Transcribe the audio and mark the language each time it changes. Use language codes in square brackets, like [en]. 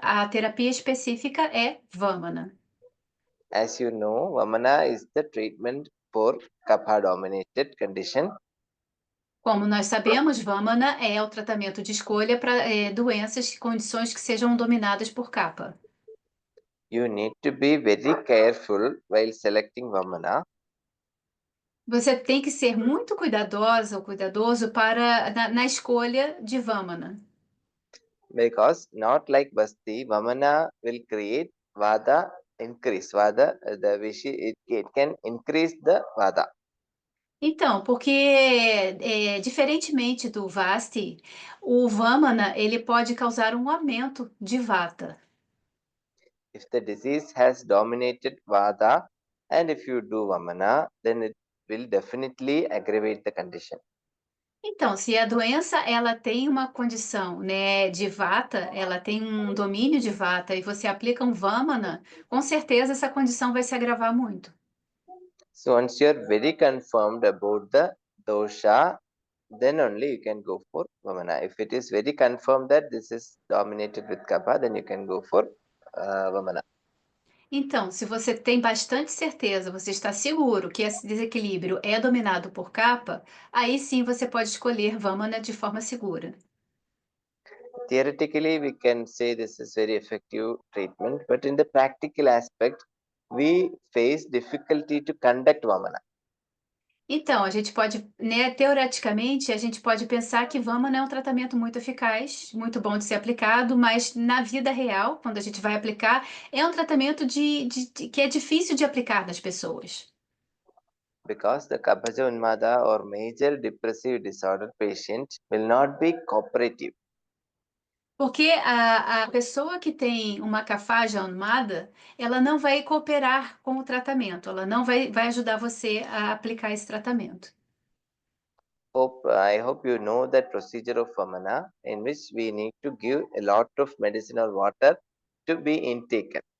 [pt] A terapia específica é Vamana. [en] As you know, Vamana is the treatment for Kapha dominated condition. [pt] Como nós sabemos, Vamana é o tratamento de escolha para doenças e condições que sejam dominadas por capa. [en] You need to be very careful while selecting Vamana. [pt] Você tem que ser muito cuidadosa ou cuidadoso na escolha de Vamana. [en] Because not like Vasti, Vamana will create Vada increase. Vada, it can increase the Vada. [pt] Então, porque diferentemente do Vasti, o Vamana ele pode causar um aumento de Vata. [en] If the disease has dominated Vada and if you do Vamana, then it will definitely aggravate the condition. [pt] Então, se a doença ela tem uma condição, né, de Vata, ela tem um domínio de Vata e você aplica um Vamana, com certeza essa condição vai se agravar muito. [en] So once you're very confirmed about the dosha, then only you can go for Vamana. If it is very confirmed that this is dominated with Kapha, then you can go for Vamana. [pt] Então, se você tem bastante certeza, você está seguro que esse desequilíbrio é dominado por Kapha, aí sim você pode escolher Vamana de forma segura. [en] Theoretically, we can say this is very effective treatment, but in the practical aspect, we face difficulty to conduct Vamana. [pt] Então, a gente pode, né, teoreticamente, a gente pode pensar que Vamana é um tratamento muito eficaz, muito bom de ser aplicado, mas na vida real, quando a gente vai aplicar, é um tratamento que é difícil de aplicar nas pessoas. [en] Because the Kaphaja Unmada or major depressive disorder patient will not be cooperative. [pt] Porque a pessoa que tem uma Kaphaja Unmada, ela não vai cooperar com o tratamento, ela não vai ajudar você a aplicar esse tratamento. [en] I hope you know that procedure of Vamana in which we need to give a lot of medicinal water to be intaken.